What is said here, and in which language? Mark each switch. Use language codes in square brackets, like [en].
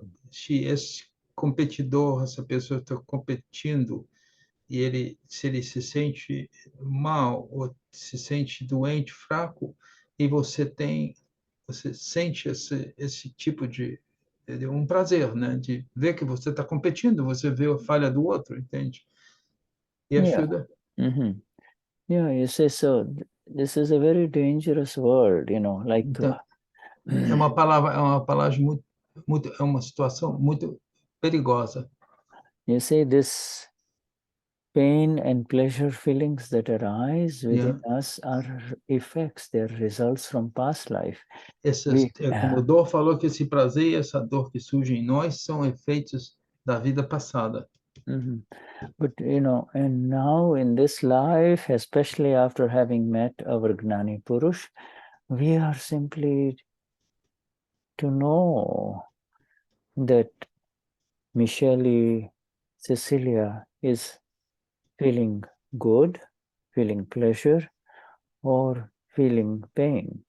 [pt] Se esse competidor, essa pessoa está competindo e se ele se sente mal ou se sente doente, fraco, e você sente esse tipo de prazer, né? De ver que você está competindo, você vê a falha do outro, entende? E ajuda. [en] Yeah, you say so. This is a very dangerous word, like. [pt] Então, é uma palavra muito, é uma situação muito perigosa. [en] You see, this pain and pleasure feelings that arise within us are effects, they're results from past life. [pt] Como o Dor falou, que esse prazer e essa dor que surge em nós são efeitos da vida passada. [en] But, and now in this life, especially after having met our Gnani Purush, we are simply to know that Michelle, Cecilia is feeling good, feeling pleasure, or feeling pain.